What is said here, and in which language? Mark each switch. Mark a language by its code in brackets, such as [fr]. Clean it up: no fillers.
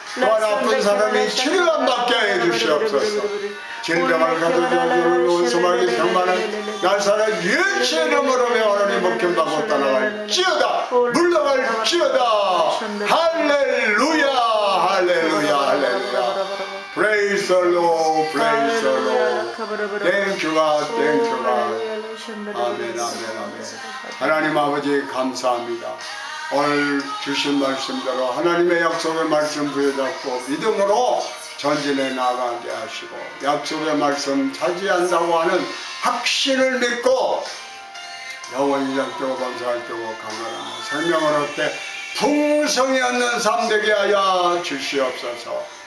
[ko] 또한 아픈 사람이 치료함 받게 하여 주시옵소서. 질병을 가져다주는 원수마귀 병만은 나사렛 예수의 이름으로 명하노니 목견받고 떠나갈지어다. 물러갈지어다. 할렐루야, 할렐루야, 할렐루야. [en] Praise the Lord, praise the Lord. Thank you God, thank you God. [ko] 아멘, 아멘, 아멘. 하나님 아버지 감사합니다. 오늘 주신 말씀대로 하나님의 약속의 말씀 부여잡고 믿음으로 전진해 나가게 하시고 약속의 말씀 차지한다고 하는 확신을 믿고 영원히 영적으로 범사할 때고 강건하며 생명을 얻되 풍성히 얻는 삶 되게 하여 주시옵소서.